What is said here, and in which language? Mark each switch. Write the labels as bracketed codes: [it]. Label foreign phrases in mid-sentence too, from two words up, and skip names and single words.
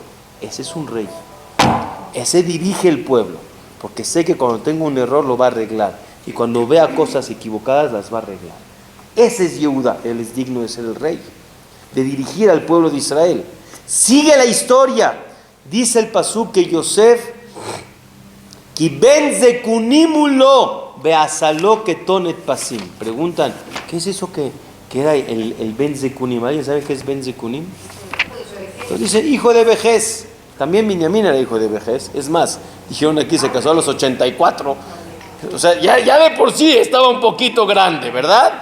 [es] Ese es un rey. Ese dirige el pueblo. Porque sé que cuando tengo un error lo va a arreglar. Y cuando vea cosas equivocadas las va a arreglar. Ese es Yehudá. Él es digno de ser el rey, de dirigir al pueblo de Israel. Sigue la historia. Dice el pasuk que Yosef, [he] כי בן זקונים הוא לו ועשה לו כתונת פסים. [es] Preguntan, ¿qué es eso que era el [he] בן זקונים? [es] ¿Alguien sabe qué es [he] בן זקונים? [es] Entonces dice, hijo de vejez. También Binyamin era hijo de vejez. Es más, dijeron aquí, se casó a los 84. O sea, ya de por sí estaba un poquito grande, ¿verdad?